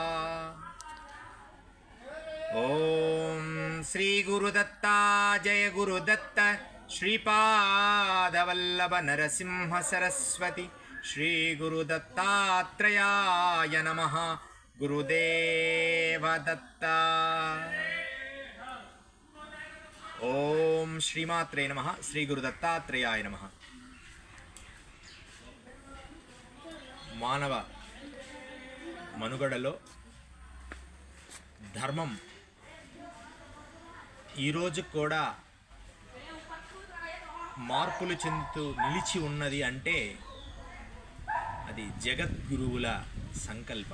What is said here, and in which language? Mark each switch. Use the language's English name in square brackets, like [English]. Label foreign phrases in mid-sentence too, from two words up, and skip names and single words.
[Sanskrit] ओम श्री गुरुदत्ता जय गुरुदत्त श्रीपादवल्लभ नरसिंह सरस्वती श्री गुरुदत्तात्रेयाय नमः। गुरुदेव दत्ता। ओम श्रीमात्रे नमः। श्री गुरुदत्तात्रेयाय नमः। [Telugu] మానవ మనుగడలో ధర్మం ఈరోజు కూడా మార్పులు చెందుతూ నిలిచి ఉన్నది అంటే అది జగద్గురువుల సంకల్పం.